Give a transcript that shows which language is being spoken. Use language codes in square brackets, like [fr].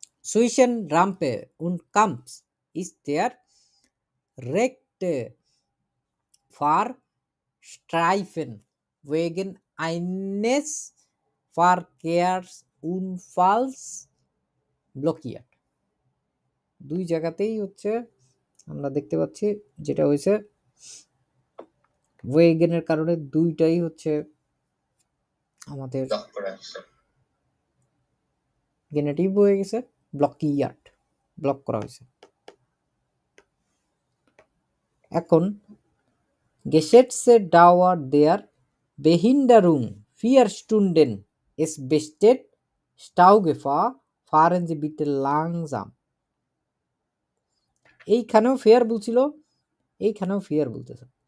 [de] Zwischen Rampe und Kamps ist der rechte Fahrstreifen wegen eines Verkehrsunfalls blockiert, [bn] দুই জায়গাতেই হচ্ছে আমরা দেখতে পাচ্ছি যেটা হয়েছে ওয়েগেনের কারণে দুইটাই হচ্ছে আমাদের গেনেটিভ হয়ে গেছে, ব্লকিয়ার্ড, ব্লক করা হয়েছে। এখন [de] Gesetze dauer der Behinderung 4 Stunden. Es besteht Staugefahr. Fahren Sie bitte langsam. [bn] এইখানেও ফেয়ার বলছিল, এইখানেও ফেয়ার বলতেছে।